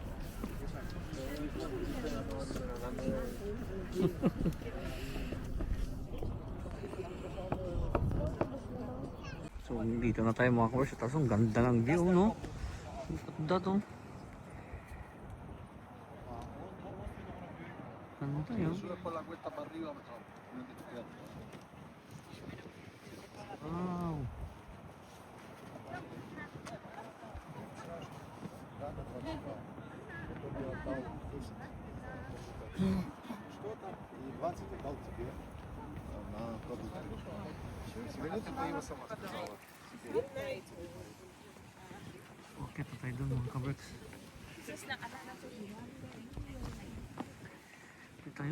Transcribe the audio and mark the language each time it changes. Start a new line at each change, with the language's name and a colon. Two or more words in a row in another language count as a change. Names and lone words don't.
Filipino: So dito na tayo mga kabricks. Tapos ang ganda ng view, no? Ang ganda to. Ganda yun. Wow.
Russian: И 20 отдал тебе на продукты. Сегодня ты его сама сказала.
Filipino: Okay pa tayo doon mga kabricks. Dito tayo.